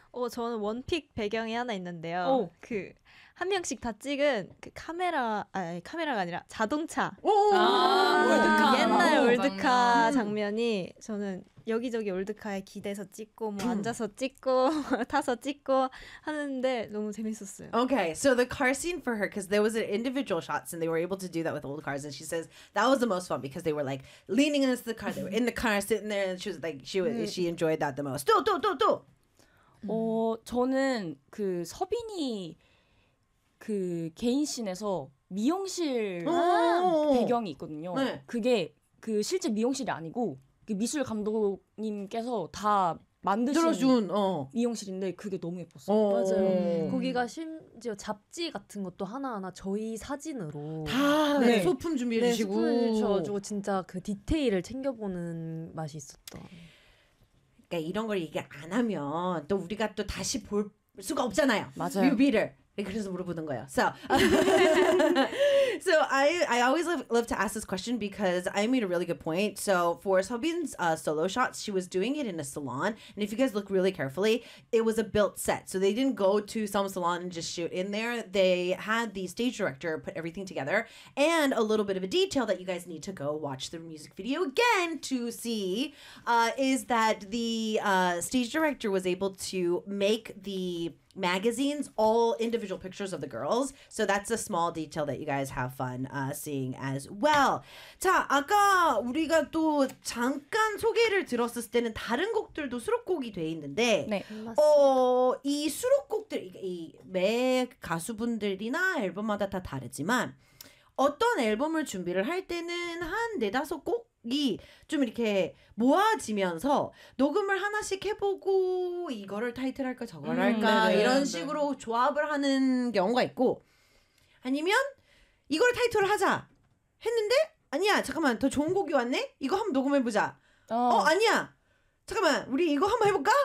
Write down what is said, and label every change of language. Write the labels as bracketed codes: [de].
[ko] 저는 원픽 배경이 하나 있는데요. 오. 그 한 명씩 다 찍은 그 카메라가 아니라 자동차. 올드카. 옛날 올드카 장면이 저는 여기저기 올드카에 기대서 찍고 뭐 앉아서 찍고 타서 찍고 하는데 너무 재밌었어요. Okay, so the car scene for her, because there was an individual shots and they were able to do that with old cars, and she says that was the most fun because they were like leaning into the car, they were in the car sitting there, and she was like she enjoyed that the most. 또. 저는 그 서빈이 그 개인 씬에서 미용실 배경이 있거든요. 네. 그게 그 실제 미용실이 아니고 그 미술 감독님께서 다 만드신 들어준, 미용실인데 그게 너무 예뻤어요. 맞아요. 거기가 심지어 잡지 같은 것도 하나하나 저희 사진으로 다 네. 네. 소품 준비해주시고 네, 소품 주셔가지고 진짜 그 디테일을 챙겨보는 맛이 있었다. 이런 걸 얘기 안 하면 또 우리가 또 다시 볼 수가 없잖아요. 맞아요. 뮤비를. 그래서 물어보는 거예요. [en] So, so I always love to ask this question because I made a really good point. So for Sobin's solo shots, she was doing it in a salon. And if you guys look really carefully, it was a built set. So they didn't go to some salon and just shoot in there. They had the stage director put everything together. And a little bit of a detail that you guys need to go watch the music video again to see is that the stage director was able to make the magazines all individual pictures of the girls, so that's a small detail that you guys have fun seeing as well. [ko] 자, 아까 우리가 또 잠깐 소개를 들었을 때는 다른 곡들도 수록곡이 돼 있는데 네. 이 수록곡들 이매 가수분들이나 앨범마다 다 다르지만 어떤 앨범을 준비를 할 때는 한 네다섯 곡이 좀 이렇게 모아지면서 녹음을 하나씩 해보고 이거를 타이틀 할까 저걸 할까 이런 식으로 조합을 하는 경우가 있고 아니면 이거를 타이틀을 하자 했는데 아니야 잠깐만 더 좋은 곡이 왔네 이거 한번 녹음해보자 아니야 잠깐만 우리 이거 한번 해볼까?